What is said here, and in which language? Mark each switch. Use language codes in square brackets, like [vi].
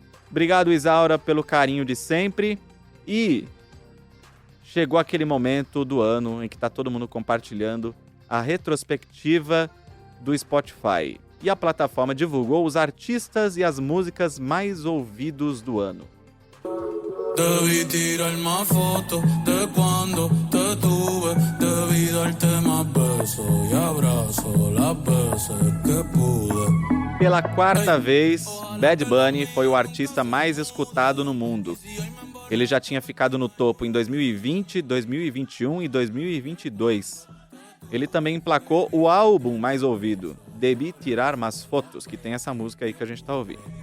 [pt] Obrigado, Isaura, pelo carinho de sempre. E chegou aquele momento do ano em que está todo mundo compartilhando a retrospectiva do Spotify. E a plataforma divulgou os artistas e as músicas mais ouvidos do ano. [es] Debí tirar más fotos de cuando te tuve. Debí darte más besos y abrazos las veces que pude. [pt] Pela quarta vez, Bad Bunny foi o artista mais escutado no mundo. Ele já tinha ficado no topo em 2020, 2021 e 2022. Ele também emplacou o álbum mais ouvido, Debí Tirar Más Fotos, que tem essa música aí que a gente tá ouvindo.